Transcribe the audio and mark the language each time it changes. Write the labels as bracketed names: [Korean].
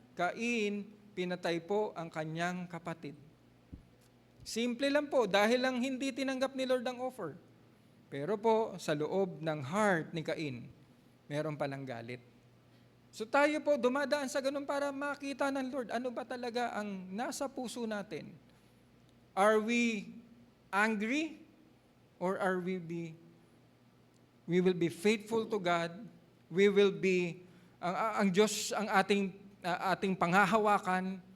[Filipino] Cain, pinatay po ang kanyang kapatid. Simple lang po, dahil lang hindi tinanggap ni Lord ang offer. Pero po, sa loob ng heart ni Cain, meron palang galit. So tayo po dumadaan sa ganun para makita ng Lord, ano ba talaga ang nasa puso natin? [English] Are we angry? Or are we will be faithful to God? We will be, [Filipino] ang Diyos ang ating panghahawakan.